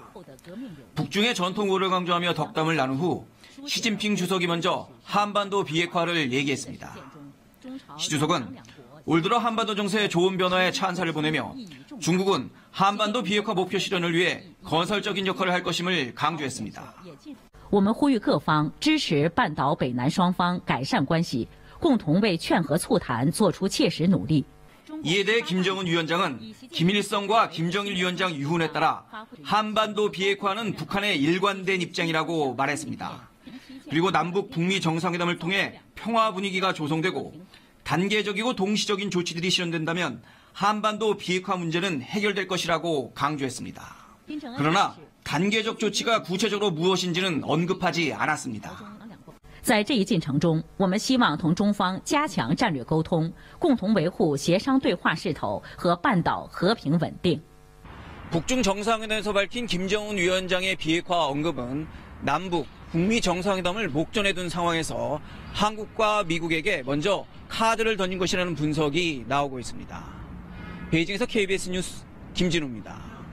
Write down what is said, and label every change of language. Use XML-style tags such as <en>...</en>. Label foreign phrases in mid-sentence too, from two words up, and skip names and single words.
<ko>북중의 전통우를 강조하며 덕담을 나눈 후 시진핑 주석이 먼저 한반도 비핵화를 얘기했습니다. 시 주석은 올 들어 한반도 정세의 좋은 변화에 찬사를 보내며 중국은 한반도 비핵화 목표 실현을 위해 건설적인 역할을 할 것임을 강조했습니다.</ko> <zh>我们呼吁各方支持半岛北南双方改善关系，共同为劝和促谈做出切实努力。</zh> <ko>이에 대해 김정은 위원장은 김일성과 김정일 위원장 유훈에 따라 한반도 비핵화는 북한의 일관된 입장이라고 말했습니다. 그리고 남북 북미 정상회담을 통해 평화 분위기가 조성되고 단계적이고 동시적인 조치들이 실현된다면 한반도 비핵화 문제는 해결될 것이라고 강조했습니다. 그러나 단계적 조치가 구체적으로 무엇인지는 언급하지 않았습니다.</ko> <zh>在这一进程中，我们希望同中方加强战略沟通，共同维护协商对话势头和半岛和平稳定。</zh> <ko>북중 정상회담에서 밝힌 김정은 위원장의 비핵화 언급은 남북, 북미 정상회담을 목전에 둔 상황에서 한국과 미국에게 먼저 카드를 던진 것이라는 분석이 나오고 있습니다. 베이징에서 KBS 뉴스 김진우입니다.</ko>